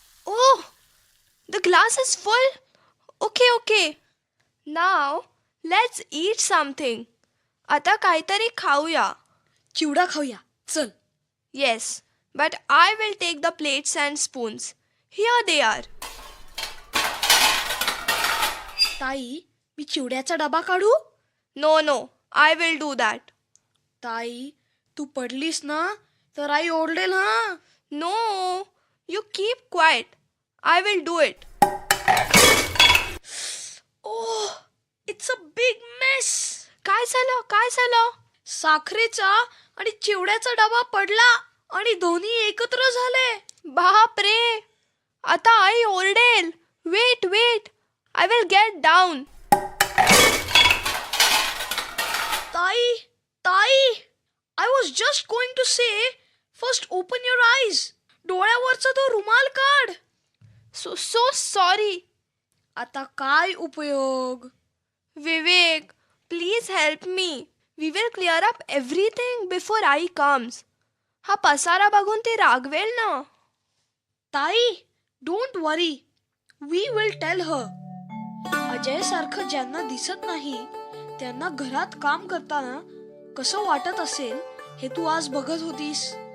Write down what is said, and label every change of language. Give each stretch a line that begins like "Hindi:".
English: Oh, the glass is full. Okay, okay. Now, let's eat something.
Marathi: आता काहीतरी खाऊया. चिवडा खाऊया. चल.
English: Yes, but I will take the plates and spoons. Here they are.
Marathi: ताई, मी चिवड्याचा डबा काढू?
English: No, no, I will do that.
Marathi: ताई, तू पडलीस ना तर आई ओरडेल हा.
English: No, you keep quiet. I will do it. Oh, it's a big mess.
Marathi: काय झालं? काय झालं? साखरेचा आणि चिवड्याचा डबा पडला आणि दोन्ही एकत्र झाले. बाप रे! आता आई ओरडेल.
English: Wait, wait. I will get down. ताई, ताई, I was just going to say, first open your eyes.
Marathi: डोळ्यावरचा तो रुमाल काढ.
English: So sorry.
Marathi: आता काय उपयोग?
English: Vivek, please help me. We will clear up everything before I comes.
Marathi: हा पसारा बघून ती रागवेल ना.
English: ताई, don't worry. We will tell her.
Marathi: Ajay सारखं ज्यांना दिसत नाही त्यांना घरात काम करताना कसं वाटत असेल हे तू आज बघत होतीस.